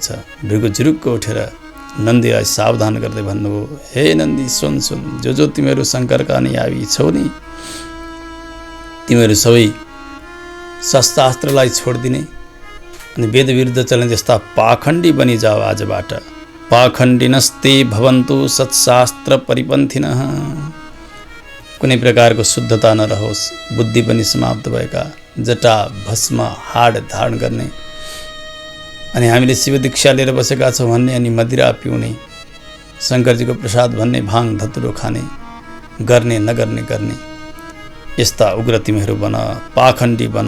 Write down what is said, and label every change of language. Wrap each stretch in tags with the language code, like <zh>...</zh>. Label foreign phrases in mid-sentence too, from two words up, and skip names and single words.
<ne>भृगु जुरुक्क उठेर नन्दीलाई सावधान गर्दै भन्नुभयो, हे नन्दी सुन सुन, जो तिमीहरू शङ्करका नै आवी छौ नि, तिमीहरू सबै शस्त्रास्त्रलाई छोडिदिने अनि वेद विरुद्ध चल्ने जस्ता पाखण्डी बनी जाओ आजबाट।</ne> <sa>पाखण्डिनस्ते भवन्तु सत्शास्त्र परिपन्थिनः।</sa> <ne>कुनै प्रकारको शुद्धता नरहोस्, बुद्धि पनि समाप्त भएका, जटा भस्म हाड धारण गर्ने अनि हामीले शिव दीक्षा लिएर बसेका छौँ भन्ने अनि मदिरा पिउने, शङ्करजीको प्रसाद भन्ने, भाङ धतुरो खाने, गर्ने नगर्ने गर्ने, यस्ता उग्र तिमीहरू बन, पाखण्डी बन।</ne>